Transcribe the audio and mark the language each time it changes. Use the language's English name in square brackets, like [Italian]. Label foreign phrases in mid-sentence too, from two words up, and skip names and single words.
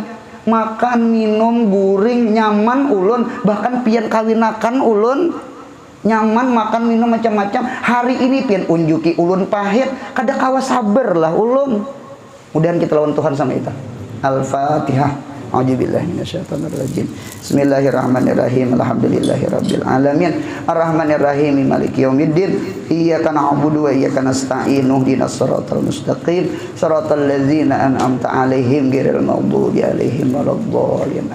[Banjar] Makan, minum, guring, nyaman ulun, bahkan pian kawinakan ulun. Nyaman makan minum macam-macam. Hari ini pian unjuki ulun pahit kada kawa sabar lah ulun. Mudahan kita lawan Tuhan sama kita. Al-Fatihah. [Arabic] أعوذ بالله من الشيطان الرجيم. بسم الله الرحمن الرحيم. الحمد لله رب العالمين. الرحمن الرحيم. مالك يوم الدين. إياك نعبد وإياك نستعين. اهدنا الصراط المستقيم. صراط الذين أنعمت عليهم غير المغضوب عليهم ولا الضالين.